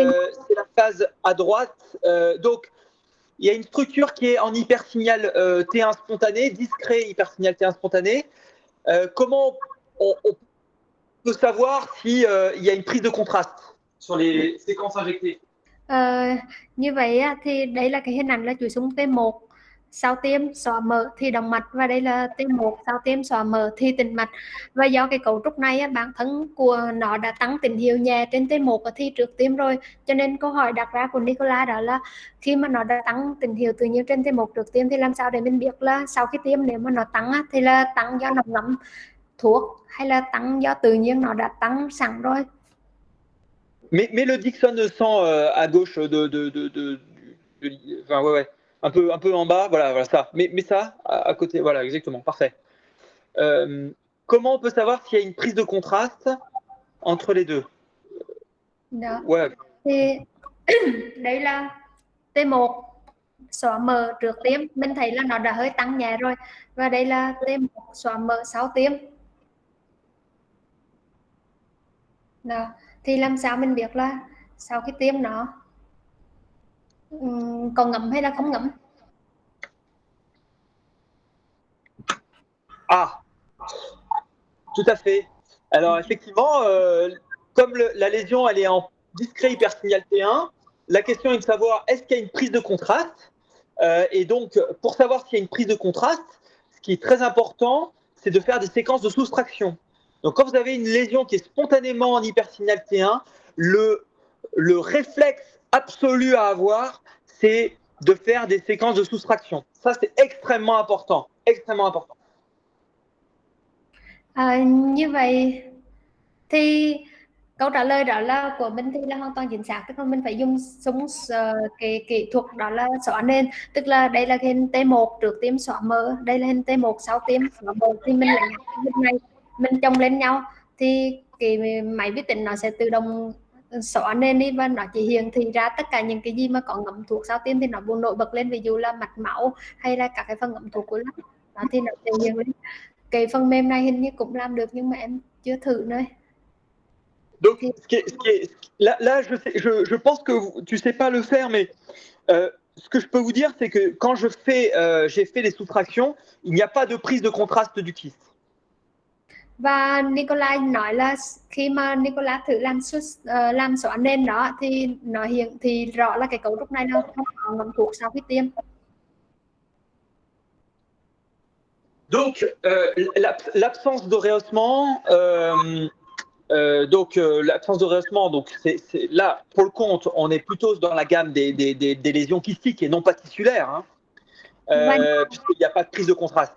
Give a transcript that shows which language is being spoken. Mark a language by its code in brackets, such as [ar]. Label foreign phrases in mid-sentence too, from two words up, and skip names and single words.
[fr] C'est la phase à droite. Donc, il y a une structure qui est en hypersignal T1 spontané, discret hypersignal T1 spontané. Comment on peut savoir s'il y a une prise de contraste sur les séquences injectées? [vi] Như vậy thì đây là cái hình ảnh là chuỗi xung T1 sau tiêm xóa mỡ thì động mạch, và đây là T1 sau tiêm xóa mỡ thì tĩnh mạch. Và do cái cấu trúc này bản thân của nó đã tăng tín hiệu nhẹ trên T1 thì trước tiêm rồi, cho nên câu hỏi đặt ra của Nicola đó là khi mà nó đã tăng tín hiệu tự nhiên trên T1 trước tiêm thì làm sao để mình biết là sau khi tiêm nếu mà nó tăng thì là tăng do nó ngấm thuốc hay là tăng do tự nhiên nó đã tăng sẵn rồi. [fr] Mais le Dixon 100 à gauche enfin, ouais, un peu en bas, voilà ça. Mais ça, à côté, voilà, exactement, parfait. Comment on peut savoir s'il y a une prise de contraste entre les deux? [vi] Đó. [fr] Ouais. [vi] Thì đây là T1 xóa mỡ trước tiêm, mình thấy là nó đã hơi tăng nhẹ rồi, và đây là T1 xóa mỡ sau tiêm. Đó. Thì làm sao mình biết là sau khi tiêm nó còn ngấm hay là không ngấm? [fr] Ah, tout à fait. Alors effectivement, comme la lésion elle est en discret hypersignal T1, la question est de savoir est-ce qu'il y a une prise de contraste. Et donc, pour savoir s'il y a une prise de contraste, ce qui est très important, c'est de faire des séquences de soustraction. Donc, quand vous avez une lésion qui est spontanément en hypersignal T1, le réflexe absolu à avoir, c'est de faire des séquences de soustraction. Ça, c'est extrêmement important. Extrêmement important. [vi] Như vậy thì câu trả lời đó là của mình thì là hoàn toàn chính xác, tức là mình phải dùng cái kỹ thuật đó là xóa nền, tức là đây là hình T1 trước tiêm xóa mỡ, đây là hình T1 sau tiêm xóa mỡ, thì mình lấy hình này mình chồng lên nhau thì cái máy vi tính nó sẽ tự động xóa nền đi, và nó chỉ hiển thị ra tất cả những cái gì mà có ngấm thuốc sau tiêm thì nó buồn nổi bật lên, ví dụ là mạch máu hay là các cái phần ngấm thuốc của nó thì nó sẽ hiển lên. Cái phần mềm này hình như cũng làm được nhưng mà em chưa thử nữa. [fr] Donc, là, je pense que tu sais pas le faire, mais ce que je peux vous dire, c'est que quand j'ai fait les soustractions, il n'y a pas de prise de contraste du kyste. [vi] Và Nikolai nói là khi mà Nikolai thử làm xóa nền đó thì nó hiện thì rõ là cái cấu trúc này nó không có ngấm thuốc sau khi tiêm. [fr] Donc, l'absence de rehaussement, l'absence de rehaussement, donc là, pour le compte, on est plutôt dans la gamme des lésions kystiques et non pas tissulaires, hein, puisqu'il n'y a pas de prise de contraste.